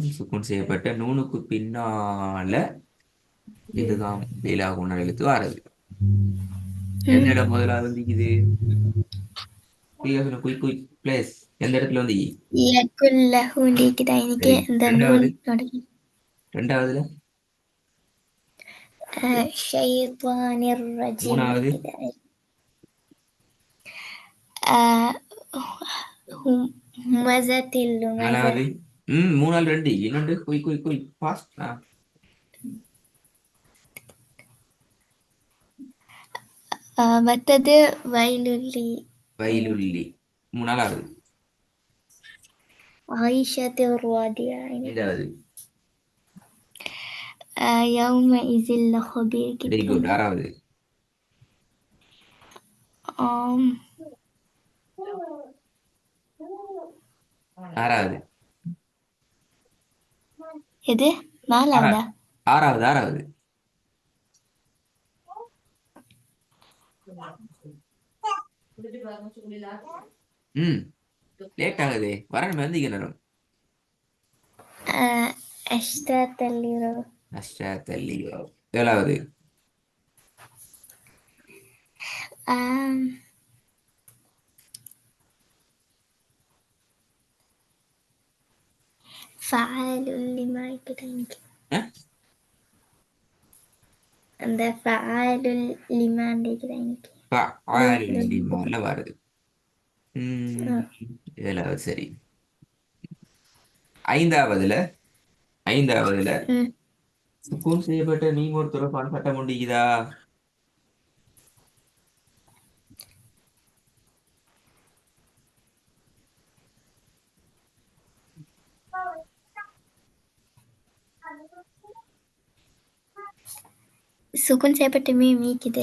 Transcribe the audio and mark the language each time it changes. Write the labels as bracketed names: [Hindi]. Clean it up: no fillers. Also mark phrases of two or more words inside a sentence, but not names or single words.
[Tamil] சுக்குன் செய்யப்பட்ட நூனுக்கு பின்னால இதுதான் பிலா உன்னாட எழுத்து வாரது. எந்த முதலாவது வந்திக்குது? [English] quick quick please [Tamil] எந்த இடத்துல வந்து ரெண்டாவதுல [Arabic] الشيطان الرجيم [Tamil] மூணாவது [Arabic] همزة اللمزة [Tamil] நாலாவது மூணாவது ரெண்டு இன்னொன்று [English] quick quick quick fast. [Tamil] மற்றது வயலுள்ளி மூணாவது [Arabic] عيشة الرادية [Tamil] ரெண்டாவது [Arabic] يومئذ لخبير [English] very good. [Tamil] ஆறாவது எது நாலாவதா? ஆறாவது லேட் ஆகுது வரணும் வந்திக்கணும். ஏழாவது [Arabic] فعال لما அந்த فعال لما فعالٌ لما [Tamil] வருது. ஆ. ஏழாவது சரி. ஐந்தாவதுல ஐந்தாவதுல ம். சுக்கூன் செய்யப்பட்ட மீம் ஒரு தொடர்பான சட்டம் உண்டிக்குதா? சுகுன் செய்யப்பட்ட மீம் நீக்குது.